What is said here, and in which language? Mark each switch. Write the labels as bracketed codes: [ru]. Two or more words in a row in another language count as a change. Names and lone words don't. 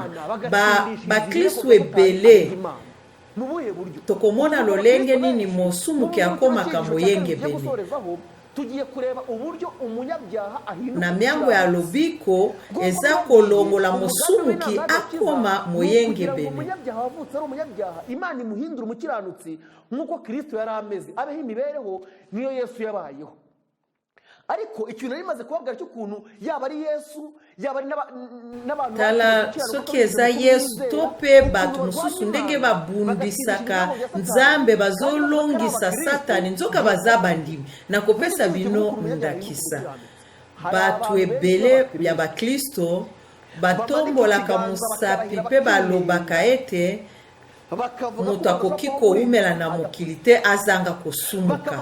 [ln] Bakristo ebele tokomona lolenge nini mosumuki akomaka moyenge bene. Na miango ya lobiko eza kolongola mosumuki akoma moyenge bene. [rw] Imana imuhindura umukiranutsi nkuko Kristo yari ameze, abeho imibereho niyo Yesu yabayeho. Ariko ikintu rimaze kubabwira cy'ukuntu yaba ari Yesu yaba ari n'abantu [ln] tala soki eza Yesu tope batu mususu ndenge babundisaka nzambe bazolongisa satani nzoka bazabandimi na kopesa bino ndakisa. Batu ebele ya bakristo batombolaka musapi pe balobaka ete moto akoki koumela na mokili te azanga kosumuka.